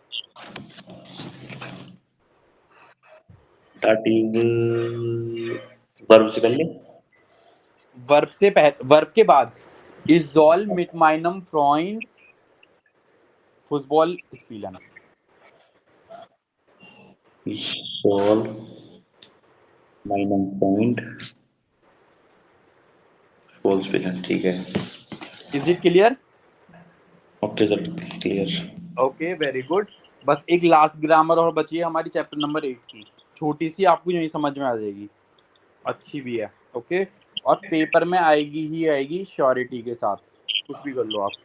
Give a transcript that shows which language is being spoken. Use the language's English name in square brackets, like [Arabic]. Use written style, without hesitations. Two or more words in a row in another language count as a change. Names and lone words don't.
[Hindi] दाटिव वर्ब से पहले, वर्ब से वर्ब के बाद। [German] Ich soll mit meinem Freund Fußball spielen. ich soll meinen Freund Fußball spielen. [Hindi] ठीक है। [English] Is it clear? Okay sir, clear. Okay, very good. [Hindi] बस एक लास्ट ग्रामर और बची है हमारी चैप्टर नंबर 8 की, छोटी सी, आपको यही समझ में आ जाएगी, अच्छी भी है। ओके, और पेपर में आएगी ही आएगी श्योरिटी के साथ, कुछ भी कर लो आप।